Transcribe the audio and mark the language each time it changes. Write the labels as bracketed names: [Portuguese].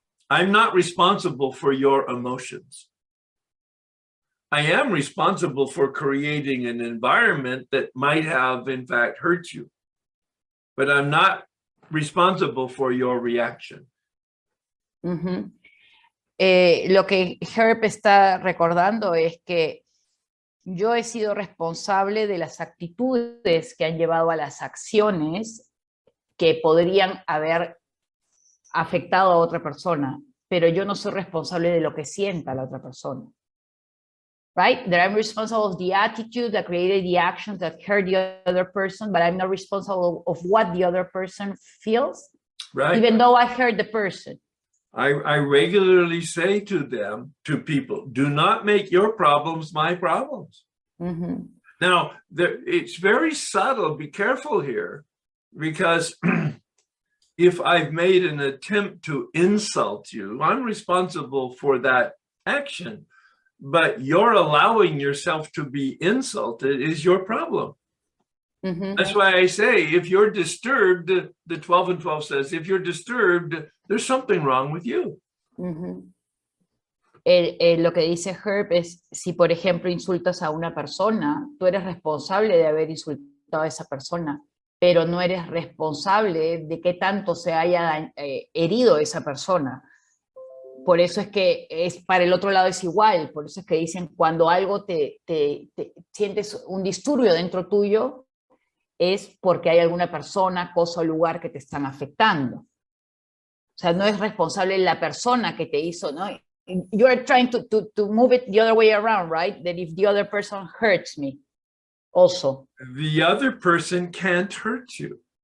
[English] I'm not responsible for your emotions. I am responsible for creating an environment that might have, in fact, hurt you. But I'm not responsible for your reaction. Uh-huh. [Spanish] Lo que Herb está recordando es que yo he sido responsable de las actitudes que han llevado a las acciones que podrían haber afectado a otra persona, pero yo no soy responsable de lo que sienta la otra persona. [English] Right? That I'm responsible of the attitude that created the actions that hurt the other person, but I'm not responsible of what the other person feels, Right. Even though I hurt the person. I regularly say to people, do not make your problems my problems. Mm-hmm. Now, it's very subtle. Be careful here, because if I've made an attempt to insult you, I'm responsible for that action. But you're allowing yourself to be insulted is your problem. Mm-hmm. That's why I say, if you're disturbed, the 12 and 12 says, if you're disturbed, there's something wrong with you. Uh-huh. [Spanish] Lo que dice Herb es, si por ejemplo insultas a una persona, tú eres responsable de haber insultado a esa persona, pero no eres responsable de qué tanto se haya herido esa persona. Por eso es que para el otro lado es igual, por eso es que dicen cuando algo te sientes un disturbio dentro tuyo, es porque hay alguna persona, cosa o lugar que te están afectando. O sea, no es responsable la persona que te hizo, ¿no? [English] You are trying to move it the other way around, right? That if the other person hurts me, also. The other person can't hurt you.